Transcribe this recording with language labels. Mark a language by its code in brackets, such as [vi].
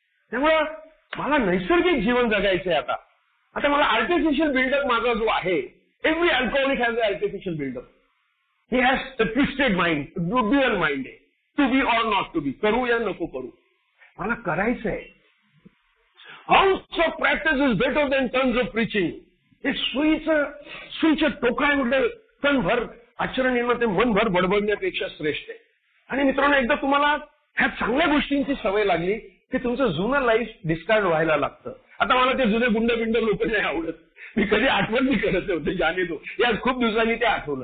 [mr] त्यामुळं मला नैसर्गिक जीवन जगायचंय. आता मला आर्टिफिशियल बिल्डअप माझा जो आहे, [en] Every alcoholic has a artificial buildup. He has a twisted mind, dual mind आहे. To be or not to be, [mr] करू या नको करू, मला करायचंय. [en] Ounce of practice is better than tons of preaching. [mr] हे सुईचं टोका आहे म्हटलं, तनभर आचरण येणं ते मनभर बडबडण्यापेक्षा श्रेष्ठ आहे. आणि मित्रांनो, एकदा तुम्हाला ह्या चांगल्या गोष्टींची सवय लागली की तुमचं जुनं लाईफ डिस्कार्ड व्हायला लागतं. आता मला ते जुने गुंड लोक नाही आवडत. मी कधी आठवण नाही करत होते, जाणे तो आज खूप दिवसांनी ते आठवलं.